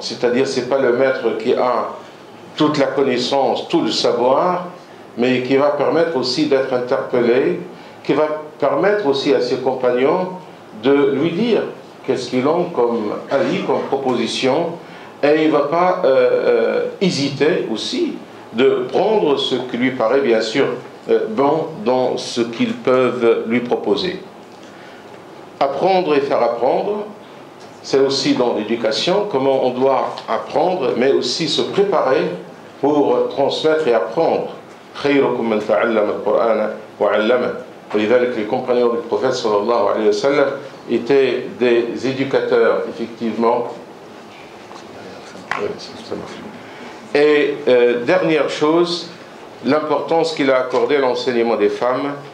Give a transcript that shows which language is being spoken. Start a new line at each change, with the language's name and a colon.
French: C'est-à-dire ce n'est pas le maître qui a toute la connaissance, tout le savoir, mais qui va permettre aussi d'être interpellé, qui va permettre aussi à ses compagnons de lui dire qu'est-ce qu'ils ont comme avis, comme proposition, et il ne va pas hésiter aussi de prendre ce qui lui paraît bien sûr bon dans ce qu'ils peuvent lui proposer. Apprendre et faire apprendre, c'est aussi dans l'éducation, comment on doit apprendre, mais aussi se préparer pour transmettre et apprendre.
Arabic: خيركم من تعلم القرآن وعلمه. ولذلك
French: les compagnons du prophète sallallahu alayhi wa sallam étaient des éducateurs, effectivement. Et dernière chose, l'importance qu'il a accordée à l'enseignement des femmes.